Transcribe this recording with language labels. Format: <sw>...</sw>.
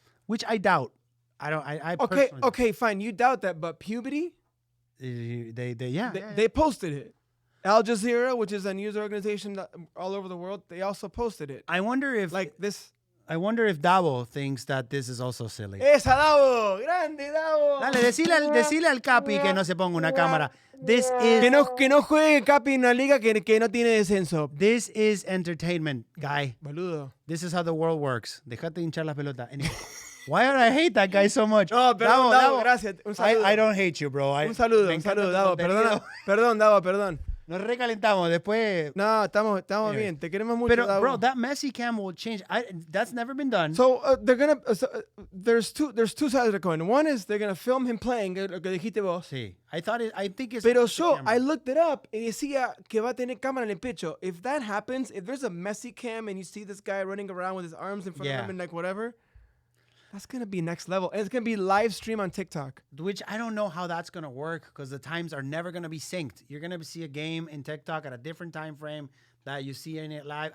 <en>Which I doubt. I Okay, fine. You doubt that, but Puberty? They posted it. Al Jazeera, which is a news organization all over the world, they also posted it. I wonder if Davo thinks that this is also silly.</en> <es>¡Esa, Davo! ¡Grande, Davo! Dale, decile al Capi que no se ponga una cámara.</es> <en>This is...</en> <es>Que no juegue Capi en una liga que no tiene descenso.</es> <en>This is entertainment, guy.</en> <es>Boludo.</es> <en>This is how the world works.</en> <es>Dejate hinchar la pelota.</es> <en>Anyway, why do I hate that guy so much?</en> <es>No, perdón, Davo, gracias. Un saludo.</es> <en>I don't hate you, bro.</en> <es>Un saludo, Davo. Perdón, Davo, perdón. Nos recalentamos. Después... No, estamos bien. Te queremos mucho.</es> <en>Pero, bro, that MESSI CAM will change. That's never been done. So they're gonna. There's two sides of the coin. One is they're gonna film him playing.</en> <es>Lo que dijiste vos.</es> <en>Sí. I think it's.</en> <es>Pero</es> <en>I looked it up</en> <es>y decía que va a tener cámara en el pecho.</es> <en>If that happens, if there's a MESSI CAM and you see this guy running around with his arms in front of him and like whatever, that's gonna be next level. And it's gonna be live stream on TikTok. Which I don't know how that's gonna work because the times are never gonna be synced. You're gonna see a game in TikTok at a different time frame that you see in it live.</en>